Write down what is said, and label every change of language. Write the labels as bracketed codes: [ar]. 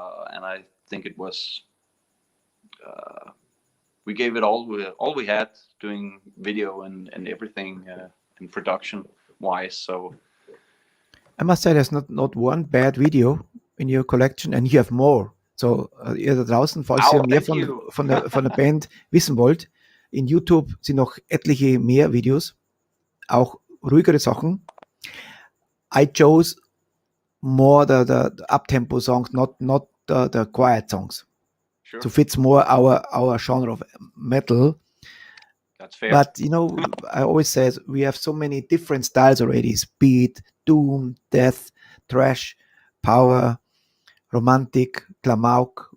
[en] And I think it was. We gave it all we had, doing video and everything in production wise. So I must say there's not one bad video in your collection, and you have more. [de] So ihr da draußen, falls ihr mehr von der Band wissen wollt, in YouTube sind noch etliche mehr Videos, auch ruhigere Sachen. [en] I chose more the up-tempo songs, not the quiet songs. sure, To fit more our genre of metal. that's fair. But I always say we have so many different styles already: speed, doom, death, thrash, power, romantic, klamauk.